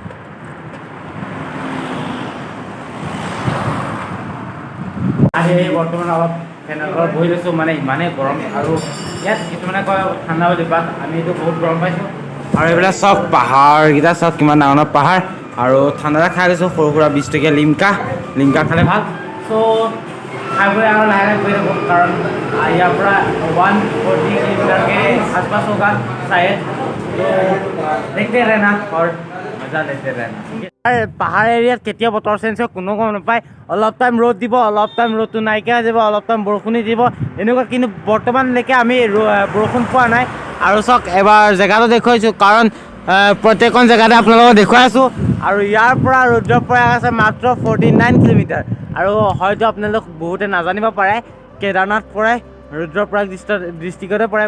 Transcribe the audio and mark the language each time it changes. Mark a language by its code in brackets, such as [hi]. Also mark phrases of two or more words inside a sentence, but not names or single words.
[as] আহি বৰ্তমান অলপ ফেনৰ ঘৰত বহি লৈছোঁ মানে ইমানেই গৰম আৰু ইয়াত কিছুমানে কয় ঠাণ্ডা বুলি বাট আমিতো বহুত গৰম পাইছোঁ আৰু এইবিলাক চব পাহাৰকেইটা চব কিমান ডাঙৰ ডাঙৰ পাহাৰ আৰু ঠাণ্ডা খাই লৈছোঁ সৰু সুৰা 20 টকীয়া লিমকা খালে ভাল চ' খাই বৈ আৰু লাহে লাহে গৈ থাকোঁ কাৰণ ইয়াৰ পৰা 140 [hi] किलोमीटर आसपास होगा शायद तो देखते रहना और मजा लेते रहना [as] পাহাৰ এৰিয়াত কেতিয়া বতৰ চেঞ্জ হয় কোনো গম নাপায় অলপ টাইম ৰ'দ দিব অলপ টাইম ৰ'দটো নাইকিয়া হৈ যাব অলপ টাইম বৰষুণি দিব এনেকুৱা কিন্তু বৰ্তমানলৈকে আমি বৰষুণ পোৱা নাই আৰু চাওক এবাৰ জেগাটো দেখুৱাইছোঁ কাৰণ প্ৰত্যেকখন জেগাতে আপোনালোকক দেখুৱাই আছোঁ আৰু ইয়াৰ পৰা ৰুদ্ৰপ্ৰয়াগ আছে মাত্ৰ 49 কিলোমিটাৰ আৰু হয়তো আপোনালোক বহুতে নাজানিব পাৰে কেদাৰনাথ পৰে ৰুদ্ৰপ্ৰয়াগ ডিষ্ট্ৰিক্টতে পৰে